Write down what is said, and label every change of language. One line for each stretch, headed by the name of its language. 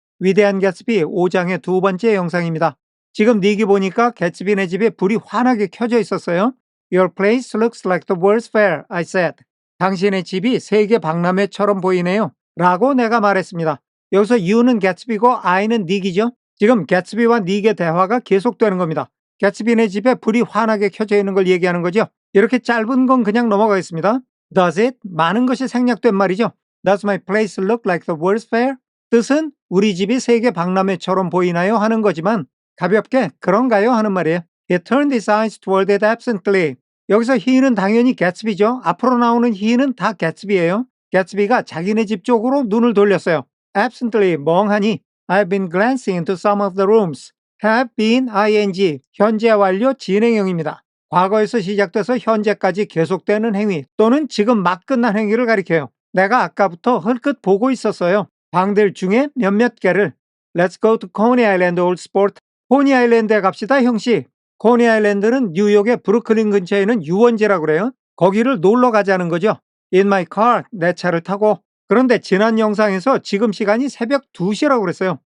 Korean: 위대한 개츠비 5장의 두 번째 영상입니다. 지금 닉이 보니까 개츠비네 집에 불이 환하게 켜져 있었어요.
English: Your place looks like the World's Fair, I said.
Korean: 당신의 집이 세계 박람회처럼 보이네요. 라고 내가 말했습니다. 여기서 you는 개츠비고 I는 닉이죠. 지금 개츠비와 닉의 대화가 계속되는 겁니다. 개츠비네 집에 불이 환하게 켜져 있는 걸 얘기하는 거죠. 이렇게 짧은 건 그냥 넘어가겠습니다.
English: Does it?
Korean: 많은 것이 생략된 말이죠.
English: Does my place look like the World's Fair?
Korean: 뜻은 우리 집이 세계 박람회처럼 보이나요? 하는 거지만 가볍게 그런가요? 하는 말이에요.
English: He turned his eyes toward it absently.
Korean: 여기서 he는 당연히 개츠비죠. 앞으로 나오는 he는 다 개츠비예요. 개츠비가 자기네 집 쪽으로 눈을 돌렸어요. Absently, 멍하니.
English: I've been glancing into some of the rooms. Have been,
Korean: ing, 현재 완료 진행형입니다. 과거에서 시작돼서 현재까지 계속되는 행위 또는 지금 막 끝난 행위를 가리켜요. 내가 아까부터 흘끗 보고 있었어요. 방들 중에 몇몇 개를.
English: Let's go to Coney Island Old Sport.
Korean: 코니 아일랜드에 갑시다, 형씨. 코니 아일랜드는 뉴욕의 브루클린 근처에 있는 유원지라고 그래요. 거기를 놀러 가자는 거죠.
English: In my car,
Korean: 내 차를 타고. 그런데 지난 영상에서 지금 시간이 새벽 2시라고 그랬어요.